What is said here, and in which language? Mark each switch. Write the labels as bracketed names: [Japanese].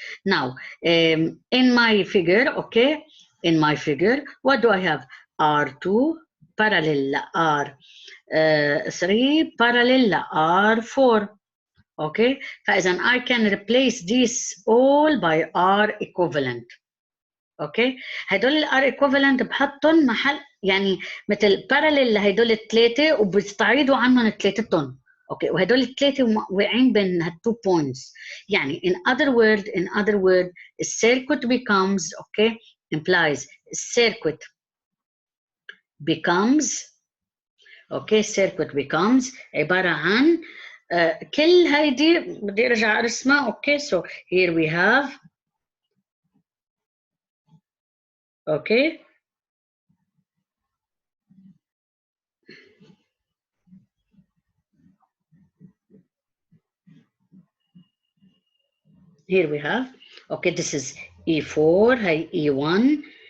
[English] now in my figure okay in my figure what do I have R2 parallel R3 parallel R4. okay فإذا I can replace these all by R equivalent. [Arabic] اوكي هدول الار ايكوفالنت بحطهم محل يعني مثل باراليل لهدول الثلاثه وبستعيدوا عنهم ثلاثتهم. اوكي وهدول الثلاثه واقعين بين هالتو بوينتس. يعني [English] in other word [Arabic] السيركت [English] becomes okay implies [Arabic] السيركت becomes اوكي [English] circuit becomes [Arabic] عباره عن كل هيدي بدي ارجع ارسمها. [English] okay so here we have okay here we have okay this is E4 هي E1